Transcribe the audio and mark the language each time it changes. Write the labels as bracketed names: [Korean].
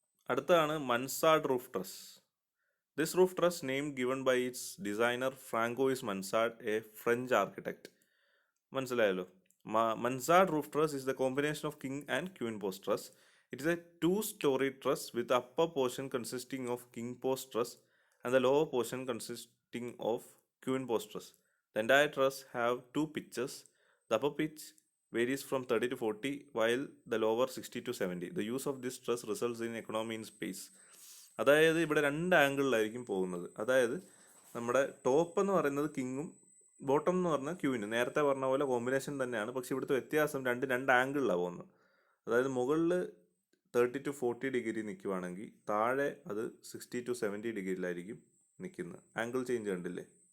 [English] അടുത്തതാണ് mansard roof truss. This roof truss name given by its designer Francois Mansard, a French architect. [Malayalam] മനസ്സിലായല്ലോ. [English] Mansard roof truss is the combination of king and queen post truss. It is a 2-story truss with the upper portion consisting of king post truss and the lower portion consisting of queen post truss. The entire truss have 2 pitches. The upper pitch varies from 30 to 40 while the lower 60 to 70. The use of this truss results in economy in space. [Malayalam] അതായത് ഇവിടെ 2 ആംഗിളിലായിരിക്കും പോകുന്നത്. അതായത് നമ്മുടെ top എന്ന് പറയുന്നത് കിങ്ങും bottom എന്ന് പറഞ്ഞാൽ ക്യൂവിന്. നേരത്തെ പറഞ്ഞ പോലെ കോമ്പിനേഷൻ തന്നെയാണ്, പക്ഷേ ഇവിടുത്തെ വ്യത്യാസം 2 ആംഗിളിലാണ് പോകുന്നത്. അതായത് മുകളിൽ 30 to 40 ഡിഗ്രി നിൽക്കുവാണെങ്കിൽ താഴെ അത് 60 to 70 ഡിഗ്രിയിലായിരിക്കും നിൽക്കുന്നത്. ആംഗിൾ ചേഞ്ച് കണ്ടില്ലേ?